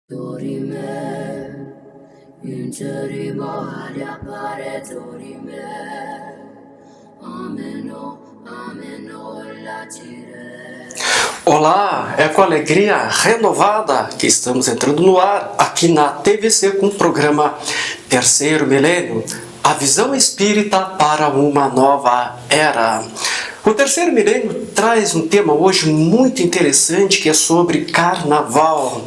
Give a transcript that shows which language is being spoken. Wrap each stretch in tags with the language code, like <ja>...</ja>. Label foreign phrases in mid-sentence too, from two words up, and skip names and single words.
<la>Dorime, interimo ad appare dorime, ameno, ameno latire.</la> <pt>Olá, é com alegria renovada que estamos entrando no ar aqui na TVC com o programa Terceiro Milênio, a visão espírita para uma nova era. O Terceiro Milênio traz um tema hoje muito interessante que é sobre carnaval.</pt>